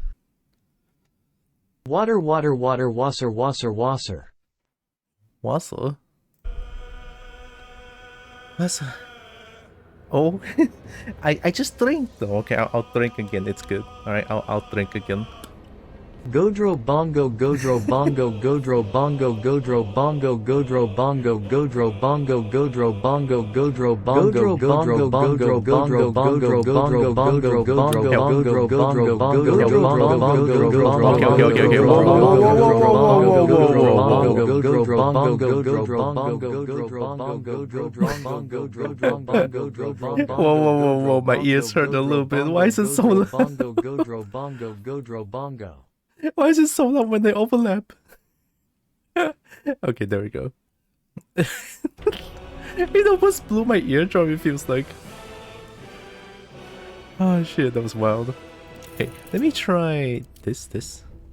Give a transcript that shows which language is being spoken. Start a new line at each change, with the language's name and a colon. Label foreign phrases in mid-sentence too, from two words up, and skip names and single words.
English: Water, water, water,
German: wasser, wasser, wasser. Wasser? Wasser.
English: Oh, I just drink though. Okay, I'll drink again. It's good. Alright, I'll drink again. Godro Bongo Godro Bongo Godro Bongo Godro Bongo Godro Bongo Godro Bongo Godro Bongo Godro Bongo Godro Bongo Godro Bongo Godro Bongo Godro Bongo Bongo. Whoa, my ears hurt a little bit. Why is it so loud? Why is it so loud when they overlap? Okay, there we go. It almost blew my eardrum, it feels like. Oh shit, that was wild. Okay, let me try this.